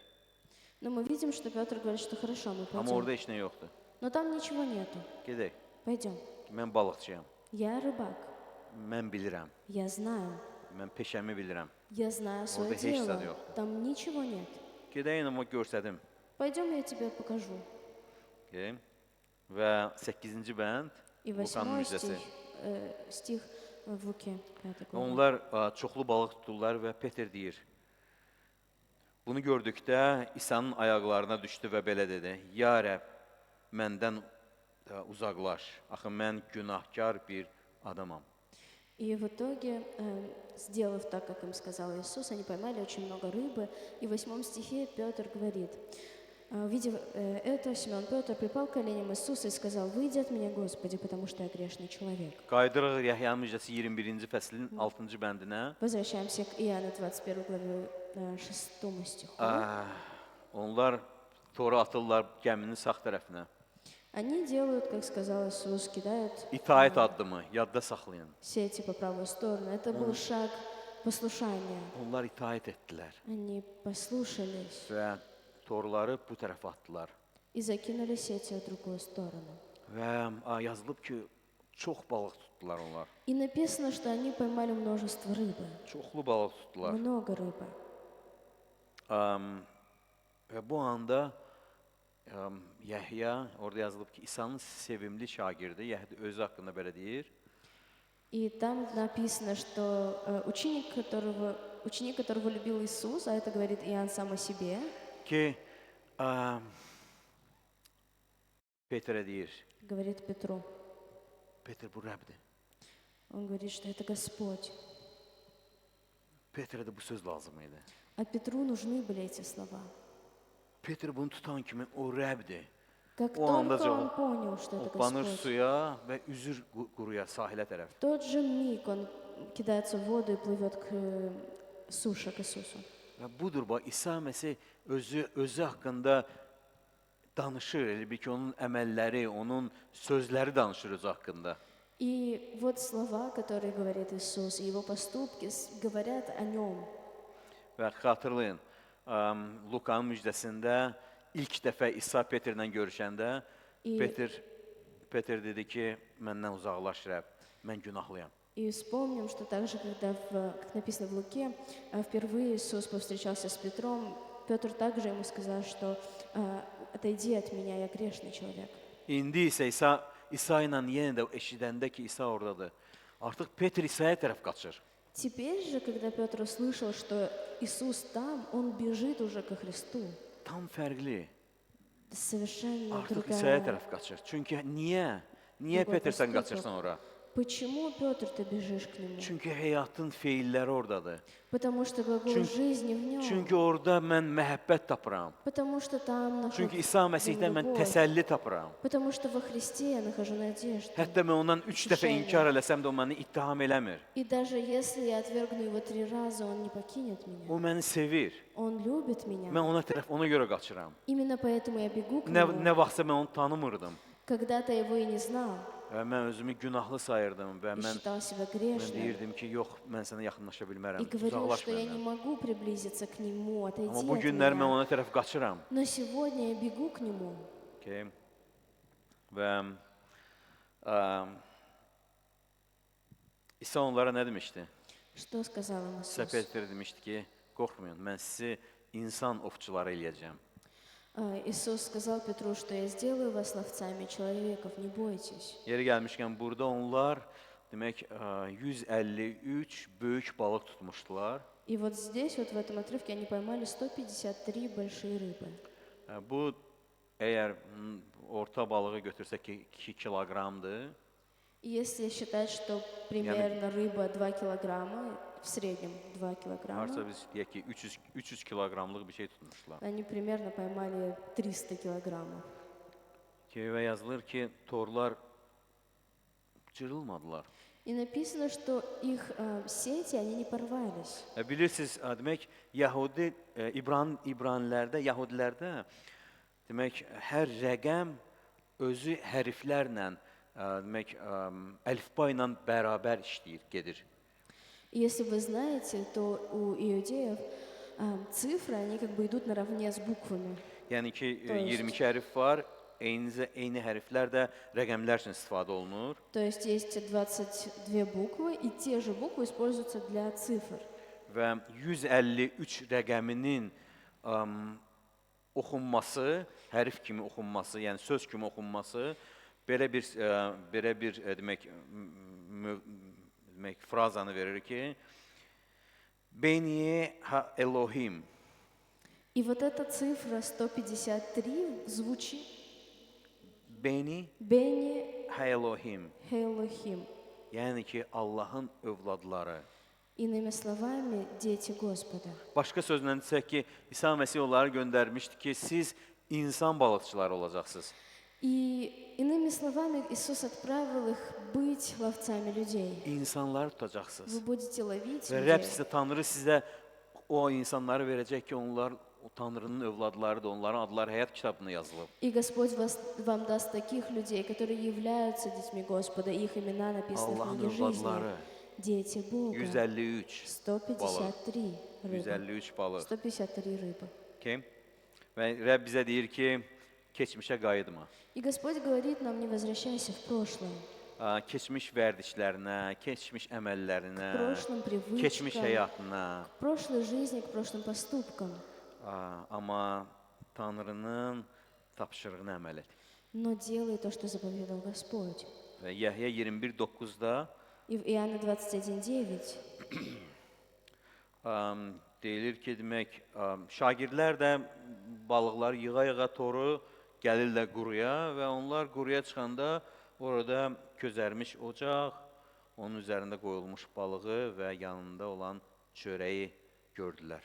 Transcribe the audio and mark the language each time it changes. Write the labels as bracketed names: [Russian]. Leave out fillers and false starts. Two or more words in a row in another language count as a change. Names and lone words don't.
[Russian] Но мы видим, что Петр говорит, что хорошо, мы [Azerbaijani] Amma orada [Russian] пойдем. [Azerbaijani] heç nə yoxdur. [Russian] Но там ничего нету. [Azerbaijani] Gedək. [Russian] Пойдем. [Azerbaijani] Mən balıqçıyam. [Russian] Я рыбак. [Azerbaijani] Mən bilirəm. [Russian] Я знаю. [Azerbaijani] Mən peşəmi bilirəm. [Russian] Я знаю свое Вот и есть дело. стадион. Там ничего нет. [Azerbaijani] Gedəyin amma göstərdim. [Russian] Пойдем, я тебе покажу. [Azerbaijani] Okay. Və 8-ci bənd [Russian] И [Azerbaijani] Lukanın 8 müjdəsi. [Russian] стих в Луке 5 главе. [Azerbaijani] Onlar çoxlu balıq tuturlar və Peter deyir. Bunu gördükdə İsa'nın ayaqlarına düşdü və belə dedi: "Ya Rəbb, məndən uzaqlaş. Axı mən günahkar bir adamam." [Russian] И в итоге, сделав так, как им сказал Иисус, они поймали очень много рыбы. И в 8 стихе Петр говорит: увидев это, Симеон Петр припал к коленям Иисуса и сказал: «Выйди от меня, Господи, потому что я грешный человек». [Azerbaijani] Qaydırıq Yəhyanın müjdəsi 21-ci fəslin 6-cı bəndinə. [Russian] Возвращаемся к Иоанна 21 главе 6 стиху. [Azerbaijani] Onlar toru atırlar gəminin sağ tərəfinə. [Russian] Они делают, как сказал Иисус, кидают [Azerbaijani] İtaət addımı yadda saxlayın. [Russian] сети по правую сторону. Это был шаг послушания. [Azerbaijani] Onlar itaət etdilər [Russian] Они послушались [Azerbaijani] və torları bu tərəfə atdılar. [Russian] и закинули сети в другую сторону. [Azerbaijani] Və yazılıb ki, çox balıq tutdular onlar. [Russian] И написано, что они поймали множество рыбы. [Azerbaijani] Çoxlu balıq tutdular. [Russian] Много рыбы. [Azerbaijani] Və bu anda Yəhya, orada yazılıb ki, İsa'nın sevimli şagirdi, Yəhya özü haqqında belə deyir. [Russian] И там написано, что ученик, которого любил Иисус, а это говорит Иоанн сам о себе, [Azerbaijani] Ki, Petrə deyir, [Russian] говорит Петру. [Azerbaijani] Petr bu Rəbdir. [Russian] Он говорит, что это Господь. [Azerbaijani] Petrə də bu söz lazım idi. [Russian] А Петру нужны были эти слова. [Azerbaijani] Petr bunu tutan kimi o Rəbdir. [Russian] Как [Azerbaijani] O anda [Russian] только он понял, что это [Azerbaijani] hoppanır [Russian] Господь, [Azerbaijani] suya və üzür quruya, sahilə tərəf. [Russian] в тот же миг он кидается в воду и плывет к суше, к Иисусу. [Azerbaijani] Və budur, İsa Məsih özü haqqında danışır, elə bil ki, onun əməlləri, onun sözləri danışır özü haqqında. [Russian] И вот слова, которые говорит Иисус, и его поступки говорят о нем. [Azerbaijani] Və xatırlayın, Lukanın müjdəsində ilk dəfə İsa Petrlə görüşəndə Petr dedi ki, məndən uzaqlaş Rəbb, mən günahlıyam. [Russian] И вспомним, что также, когда, как написано в Луке, впервые Иисус повстречался с Петром, Петр также ему сказал, что «Отойди от меня, я грешный человек». [Azerbaijani] İndi isə İsa ilə yenə də eşidəndə ki, İsa oradadır, artıq Petr İsa'ya tərəf qaçır. [Russian] Теперь же, когда Петр услышал, что Иисус там, он бежит уже ко Христу. [Azerbaijani] Tam fərqli. [Russian] Совершенно [Azerbaijani] Artıq İsa'ya [Russian] другая. [Azerbaijani] tərəf qaçır. Çünki niyə? Niyə [Russian] Другой [Azerbaijani] Petr sən [Russian] поступок. [Azerbaijani] qaçırsan ora? [Russian] Почему, Петр, ты бежишь к нему? [Azerbaijani] Çünki həyatın feilləri oradadır. [Russian] Потому что глагол [Azerbaijani] Çünki- [Russian] жизни в нем. [Azerbaijani] Çünki orada mən məhəbbət tapıram. [Russian] Потому что там [Azerbaijani] Çünki [Russian] находится [Azerbaijani] İsa Məsihdən mən [Russian] любовь. [Azerbaijani] təsəlli tapıram. [Russian] Потому что во Христе я нахожу надежду. [Azerbaijani] Hətta mən ondan 3 dəfə inkar eləsəm də o məni ittiham eləmir. [Russian] И даже если я отвергну его 3 раза, он не покинет меня. [Azerbaijani] O məni sevir. [Russian] Он любит меня. [Azerbaijani] Mən ona görə qaçıram. [Russian] Именно поэтому я бегу к [Azerbaijani] Nə [Russian] нему. [Azerbaijani] vaxtsa mən onu tanımırdım. [Russian] Когда-то я его и не знал. [Azerbaijani] Və mən özümü günahlı sayırdım və [Russian] И [Azerbaijani] mən [Russian] считал себя [Azerbaijani] deyirdim [Russian] грешным. [Azerbaijani] ki, yox, mən sənə yaxınlaşa bilmərəm. [Russian] И говорил, [Azerbaijani] Uzaqlaş [Russian] что я не [Azerbaijani] məndən. [Russian] могу приблизиться к нему, отойди [Azerbaijani] Amma bu [Russian] от [Azerbaijani] günlər mən [Russian] меня. [Azerbaijani] ona tərəf qaçıram. [Russian] Но сегодня я бегу к нему. [Azerbaijani] Okay. Və İsa onlara nə demişdi? [Russian] Что сказал им İsa Иисус? [Azerbaijani] Petrə demişdi ki, qorxmayın, mən sizi insan ovçuları eləyəcəm. [Russian] Иисус сказал Петру, что я сделаю вас ловцами человеков, не бойтесь. [Azerbaijani] Yeri gəlmişkən burada onlar demək 153 böyük balıq tutmuşdular. [Russian] И вот здесь, вот в этом отрывке, они поймали 153 большие рыбы. [Azerbaijani] Bu əgər orta balığı götürsək ki 2 kiloqramdır. [Russian] И если считать, что примерно рыба 2 килограмма, в среднем 2 килограмма, [Azerbaijani] Varsa biz deyək ki 300 kiloqramlıq bir şey tutmuşlar. [Russian] они примерно поймали 300 килограммов. [Azerbaijani] Və yazılır ki, torlar cırılmadılar. [Russian] И написано, что их сети, они не порвались. [Azerbaijani] Bilirsiniz, demək Yəhudi İbranilərdə demək hər rəqəm özü hərflərlə demək əlifba ilə bərabər işləyir, gedir. [Russian] И если вы знаете, то у иудеев цифры, они как бы идут наравне с буквами. [Azerbaijani] Yəni ki, Doğru. 22 hərf var, eyni hərflər də rəqəmlər üçün istifadə olunur. [Russian] То есть есть 22 буквы, и те же буквы используются для цифр. [Azerbaijani] Və 153 rəqəminin oxunması, hərf kimi oxunması, yəni söz kimi oxunması belə bir demək frazanı verir ki, [Hebrew] Beni ha Elohim. [Russian] И вот эта цифра 153 звучит [Hebrew] Beni [Russian] Бени [Hebrew] ha Elohim. [Russian] Хейлохим. [Azerbaijani] Yəni ki, Allahın övladları. [Russian] Иными словами, дети Господа. [Azerbaijani] Başqa sözlə desək ki, İsa Məsih onları göndərmişdi ki, siz insan balıqçıları olacaqsınız. [Russian] И иными словами, Иисус отправил их быть ловцами людей. [Azerbaijani] İnsanları tutacaqsınız. [Russian] Вы будете ловить [Azerbaijani] Və Rəbb [Russian] людей. [Azerbaijani] sizə, Tanrı sizə o insanları verəcək ki, onlar o Tanrının övladlarıdır, onların adları həyat kitabında yazılıb. [Russian] И Господь вам даст таких людей, которые являются детьми Господа. Их имена написаны в [Azerbaijani] Allahın [Russian] книге жизни. [Azerbaijani] övladları. [Russian] Дети Бога. 153 153 рыбы. [Azerbaijani] 153 balıq. [Russian] 153 рыбы. [Azerbaijani] Okay? Və Rəbb bizə deyir ki, keçmişə qayıtma. [Russian] И Господь говорит нам, не возвращайся в прошлое. [Azerbaijani] Keçmiş vərdişlərinə, keçmiş əməllərinə, [Russian] К прошлым [Azerbaijani] keçmiş [Russian] привычкам, [Azerbaijani] həyatına. [Russian] к прошлой жизни, к прошлым поступкам. [Azerbaijani] Amma Tanrının tapşırığına əməl et. [Russian] но делай то, что заповедал Господь. [Azerbaijani] Və Yəhya 21:9-da [Russian] И в Иоанна 21:9 [Azerbaijani] deyilir ki, demək, şagirdlər də balıqlar yığa-yığa toru gəlirlər quruya və onlar quruya çıxanda orada közərmiş ocaq, onun üzərində qoyulmuş balığı və yanında olan çörəyi gördülər.